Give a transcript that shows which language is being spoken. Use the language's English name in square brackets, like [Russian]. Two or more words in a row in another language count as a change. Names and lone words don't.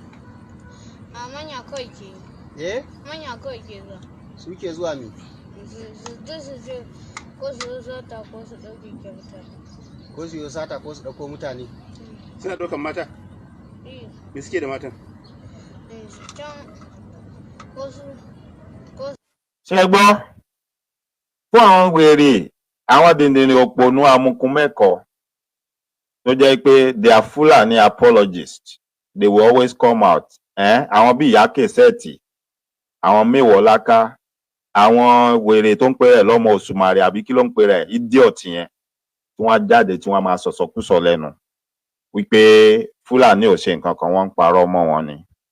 [Hausa] A manya kawai ke. Manya kawai ke zuwa. Su ke zuwa me? Su je ko su zo sata ko su ɗauke ke mutane. Ko su yi sata ko su ɗauko mutane? Suna ɗaukar mata? Me suke da matan? Can ko su. [Yoruba] Ṣé gbọ́ fún àwọn wèrè àwọn dìndìnrín òpònú amukun mẹ́kọ̀ọ́ tó jẹ́ pé [English] they are Fulani apologists they will always come out [Yoruba] àwọn bíi ìyá kẹsẹ́ẹ̀tì àwọn mẹ́wọ̀ọ́láká àwọn wèrè tó ń pè rẹ̀ lọ́mọ òṣùmàrè àbí kí ló ń pè rẹ̀ idiot yẹn tí wọ́n jáde tí wọ́n máa sọ̀sọ̀kúsọ lẹ́nu wípé Fulani ò ṣe nǹkan kan wọ́n ń parọ́ mọ́ wọn ni.